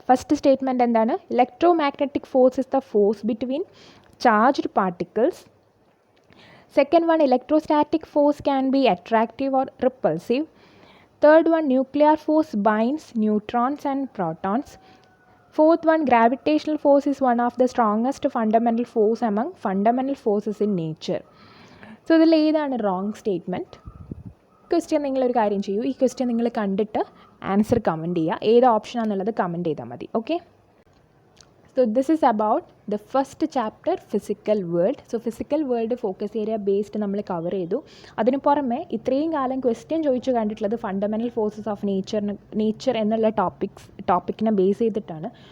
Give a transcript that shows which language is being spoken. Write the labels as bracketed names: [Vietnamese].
[English] First statement എന്താണ്? Electromagnetic force is the force between charged particles. Second one, electrostatic force can be attractive or repulsive. Third one, nuclear force binds neutrons and protons. Fourth one, gravitational force is one of the strongest fundamental force among fundamental forces in nature. [Malayalam] So ഇതിൽ ഏതാണ് wrong statement? Question നിങ്ങളൊരു കാര്യം ചെയ്യൂ, ഈ question നിങ്ങൾ കണ്ടിട്ട് answer comment ചെയ്യുക. ഏത് ഓപ്ഷനാണെന്നുള്ളത് കമൻറ്റ് ചെയ്താൽ മതി. [English] Okay, so this is about the first chapter, physical world. [Malayalam] So physical world focus area based നമ്മൾ കവർ ചെയ്തു. അതിന് പുറമെ ഇത്രയും കാലം ക്വസ്റ്റ്യൻ ചോദിച്ചു കണ്ടിട്ടുള്ളത് ഫണ്ടമെൻ്റൽ ഫോഴ്സസ് ഓഫ് നേച്ചർ എന്നുള്ള ടോപ്പിക്കിനെ ബേസ് ചെയ്തിട്ടാണ്.